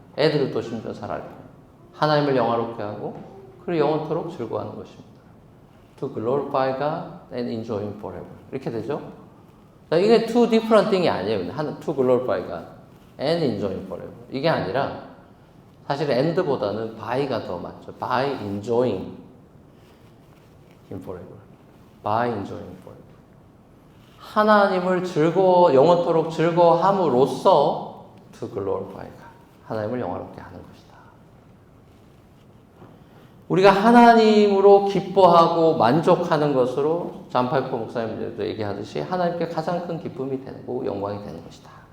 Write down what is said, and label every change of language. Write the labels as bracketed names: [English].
[Korean] 애들을 또 심지어 잘 알고 하나님을 영화롭게 하고 그리고 영원토록 즐거워하는 것입니다. [English] To glorify God and enjoy Him forever. [Korean] 이렇게 되죠? 이게 [English] two different thing [Korean] 이 아니에요. [English] To glorify God and enjoy Him forever. [Korean] 이게 아니라 사실 and보다는 by가 더 맞죠. [English] By enjoying Him forever. By enjoying Him forever. [Korean] 하나님을 영원토록 즐거워함으로써 [English] to glorify God. [Korean] 하나님을 영화롭게 하는 것이다. 우리가 하나님으로 기뻐하고 만족하는 것으로 잔 파이퍼 목사님들도 얘기하듯이 하나님께 가장 큰 기쁨이 되는 거고 영광이 되는 것이다.